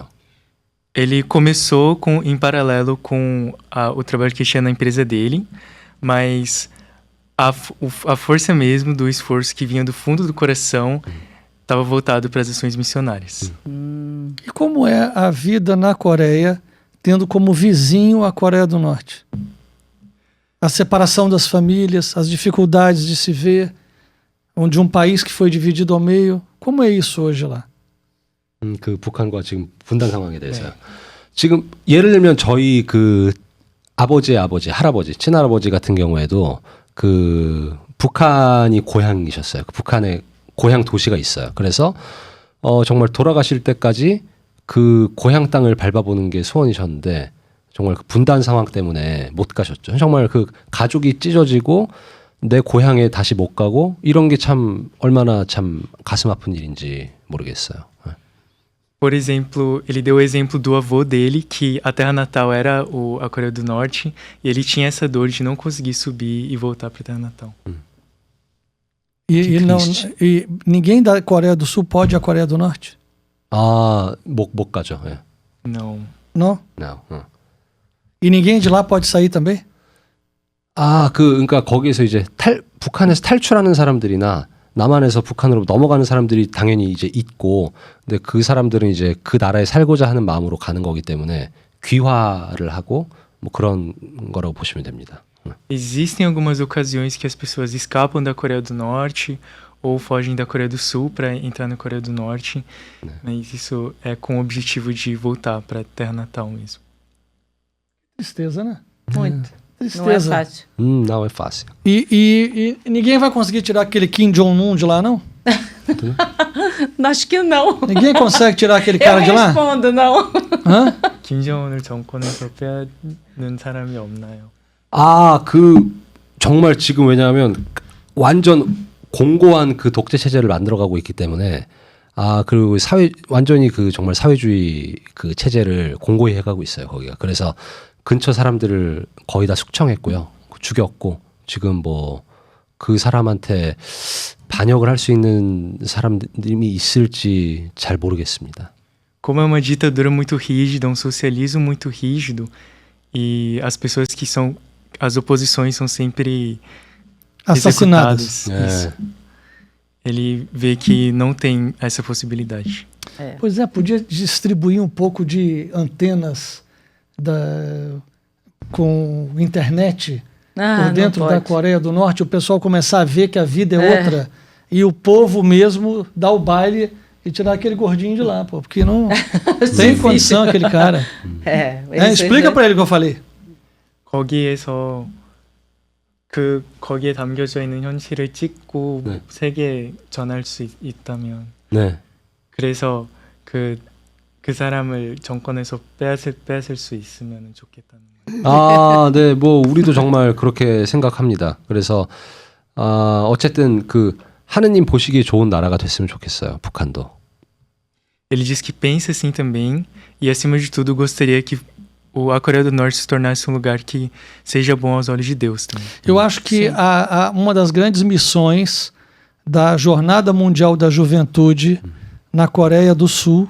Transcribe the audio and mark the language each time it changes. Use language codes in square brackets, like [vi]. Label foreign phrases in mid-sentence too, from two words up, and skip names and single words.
[pt] Ele começou em paralelo com o trabalho que tinha na empresa dele, mas a força mesmo do esforço que vinha do fundo do coração estava voltado para as ações missionárias. E como é a vida na Coreia, tendo como vizinho a Coreia do Norte? A separação das famílias, as dificuldades de se ver, onde um país que foi dividido ao meio. Como é isso hoje lá? [ko] 그 북한과 지금 분단 상황에 대해서요. 지금 예를 들면 저희 그 아버지의 아버지, 할아버지, 친할아버지 같은 경우에도 그 북한이 고향이셨어요. 그 북한에 고향 도시가 있어요. 그래서 정말 돌아가실 때까지 그 고향 땅을 밟아보는 게 소원이셨는데 정말 그 분단 상황 때문에 못 가셨죠. 정말 그 가족이 찢어지고 내 고향에 다시 못 가고 이런 게 참 얼마나 참 가슴 아픈 일인지 모르겠어요. [pt] Por exemplo, ele deu o exemplo do avô dele, que a terra natal era a Coreia do Norte, e ele tinha essa dor de não conseguir subir e voltar para a terra natal. E ninguém da Coreia do Sul pode ir à Coreia do Norte? [ko] 못 가죠. 예. [pt] Não. Não? No. E ninguém de lá pode sair também? [ko] 그러니까 거기에서 이제 북한에서 탈출하는 사람들이나 남한에서 북한으로 넘어가는 사람들이 당연히 이제 있고, 근데 그 사람들은 이제 그 나라에 살고자 하는 마음으로 가는 거기 때문에 귀화를 하고 뭐 그런 거라고 보시면 됩니다. [pt] Existem algumas ocasiões que as pessoas escapam da Coreia do Norte ou fogem da Coreia do Sul para entrar na Coreia do Norte, mas isso é com o objetivo de voltar para a terra natal mesmo. Tristeza, né? Muito. Tristeza. Não é fácil. Não é fácil. E ninguém vai conseguir tirar aquele Kim Jong-un de lá, não? Acho que não. Ninguém consegue tirar aquele cara de Eu lá? respondo, não. Hã? [ko] 김정은을 정권에서 빼는 사람이 없나요? 정말 지금 왜냐하면 완전 공고한 그 독재 체제를 만들어가고 있기 때문에 그리고 완전히 그 정말 사회주의 그 체제를 공고히 해가고 있어요, 거기가. 그래서 근처 사람들을 거의 다 숙청했고요. 죽였고, 지금 뭐 그 사람한테 반역을 할 수 있는 사람들이 있을지 잘 모르겠습니다. [pt] Como é uma ditadura muito rígida, um socialismo muito rígido, e as pessoas que são as oposições são sempre Assassinadas. executadas. Isso. Ele vê que não tem essa possibilidade. Pois é, podia distribuir um pouco de antenas com internet por dentro da Coreia do Norte, o pessoal começar a ver que a vida é outra e o povo mesmo dar o baile e tirar aquele gordinho de lá, pô, porque não tem condição aquele cara. Explica pra ele o que eu falei. [ko] 거기에서 거기에 담겨져 있는 현실을 찍고 세계에 전할 수 있다면, 그래서 그 사람을 정권에서 빼앗을 수 있으면 좋겠다는 거예요. 네, 뭐 우리도 정말 그렇게 생각합니다. 그래서 어쨌든 그 하느님 보시기에 좋은 나라가 됐으면 좋겠어요, 북한도. [pt] Ele diz que pensa assim também, e acima de tudo gostaria que a Coreia do Norte se tornasse um lugar que seja bom aos olhos de Deus também. Eu acho que uma das grandes missões da Jornada Mundial da Juventude na Coreia do Sul,